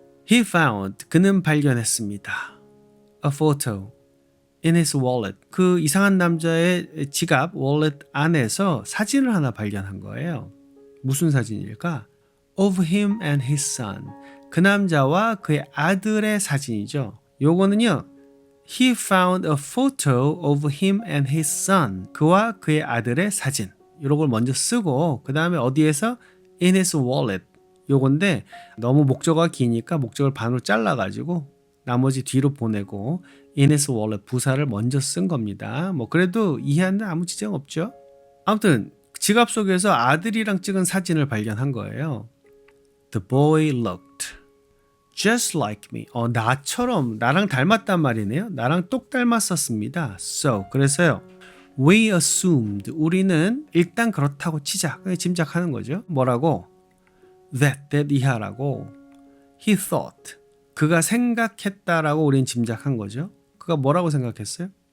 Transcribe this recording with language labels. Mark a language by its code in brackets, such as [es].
[en] He found. [ko] 그는 발견했습니다. [en] A photo in his wallet. [ko] 그 이상한 남자의 지갑 wallet 안에서 사진을 하나 발견한 거예요. 무슨 사진일까? [en] Of him and his son. [ko] 그 남자와 그의 아들의 사진이죠. 요거는요. [en] He found a photo of him and his son. [ko] 그와 그의 아들의 사진. 이런 걸 먼저 쓰고 그 다음에 어디에서? [en] In his wallet. [ko] 요건데 너무 목적어가 기니까 목적을 반으로 잘라가지고 나머지 뒤로 보내고 [en] in his wallet [ko] 부사를 먼저 쓴 겁니다. 뭐 그래도 이해하는 아무 지장 없죠. 아무튼 지갑 속에서 아들이랑 찍은 사진을 발견한 거예요. [en] The boy looked just like me. [ko] 나처럼 나랑 닮았단 말이네요. 나랑 똑 닮았었습니다. So 그래서요. [en] We assumed. [ko] 우리는 일단 그렇다고 치자. 그냥 짐작하는 거죠. 뭐라고? [en] That [ko] 이하라고. [en] He thought. [ko] 그가 생각했다라고 우린 짐작한 거죠. 그가 뭐라고 생각했어요?